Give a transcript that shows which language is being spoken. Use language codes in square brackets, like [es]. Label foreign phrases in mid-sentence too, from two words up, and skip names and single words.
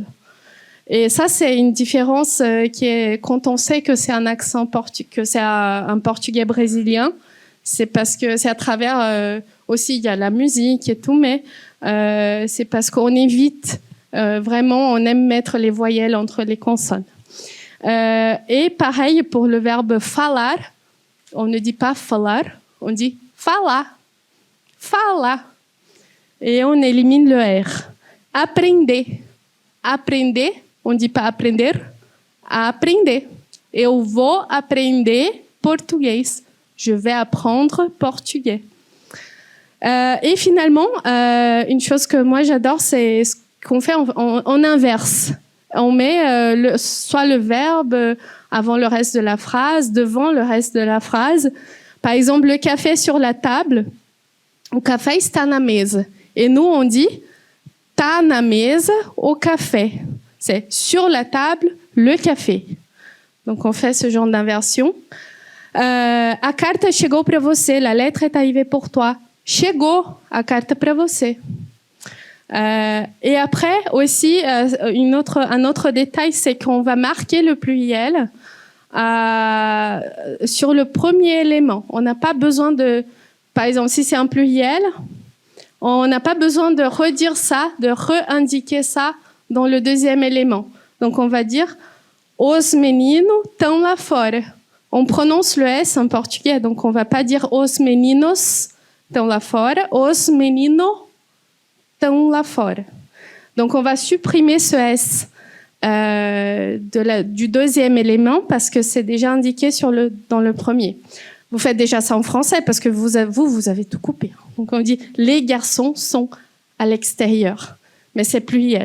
[fr] Et ça, c'est une différence qui est quand on sait que c'est un accent que c'est un portugais brésilien, c'est parce que c'est à travers aussi il y a la musique et tout, mais c'est parce qu'on évite vraiment, on aime mettre les voyelles entre les consonnes. Et pareil pour le verbe falar, on ne dit pas falar, on dit falar, falar. Et on élimine le R. Aprender. Aprender, on ne dit pas aprender, aprender. [pt] Eu vou aprender português. [fr] Je vais apprendre portugais. Et finalement, une chose que moi j'adore, c'est ce qu'on fait en inverse. On met soit le verbe avant le reste de la phrase, devant le reste de la phrase. Par exemple, le café sur la table. [pt] O café está na mesa. [fr] Et nous, on dit [pt] tá na mesa o café. [fr] C'est sur la table le café. Donc, on fait ce genre d'inversion. [pt] A carta chegou para você. [fr] La lettre est arrivée pour toi. [pt] Chegou a carta para você. [fr] Et après aussi, un autre détail, c'est qu'on va marquer le pluriel sur le premier élément. On n'a pas besoin de par exemple, si c'est un pluriel, on n'a pas besoin de redire ça, de re-indiquer ça dans le deuxième élément. Donc, on va dire [pt] os meninos tão lá fora. [fr] On prononce le S en portugais, donc on ne va pas dire [pt] os meninos tão lá fora, os meninos tão lá fora. [fr] Donc, on va supprimer ce S du deuxième élément parce que c'est déjà indiqué dans le premier. Vous faites déjà ça en français parce que vous avez tout coupé. Donc, on dit les garçons sont à l'extérieur, mais c'est pluriel.